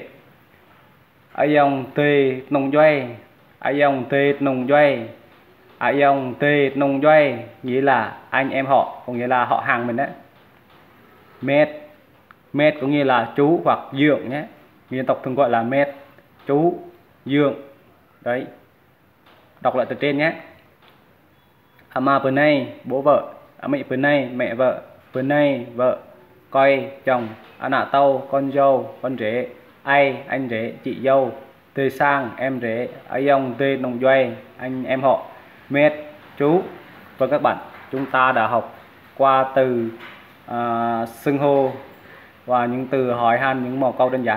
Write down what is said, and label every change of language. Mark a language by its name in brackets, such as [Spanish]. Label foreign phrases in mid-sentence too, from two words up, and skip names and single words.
[Northern Roglai] Ayong tươi nông doay, ayong tươi nông doay, ayong tươi nông doay [Vietnamese] nghĩa là anh em họ, có nghĩa là họ hàng mình đấy. Mét có nghĩa là chú hoặc dượng nhé, dân tộc thường gọi là mét, chú, dượng. Đấy, đọc lại từ trên nhé. [Northern Roglai] Ama penay [Vietnamese] bố vợ, [Northern Roglai] ami penay [Vietnamese] mẹ vợ, penay vợ, coi chồng, [Northern Roglai] anak tau [Vietnamese] con dâu, con rể, ai anh rể chị dâu, [Northern Roglai] tươi sang [Vietnamese] em rể, [Northern Roglai] ayong tươi nông doay [Vietnamese] anh em họ, mét chú. Vâng các bạn, chúng ta đã học qua từ xưng hô và những từ hỏi han, những mẫu câu đơn giản.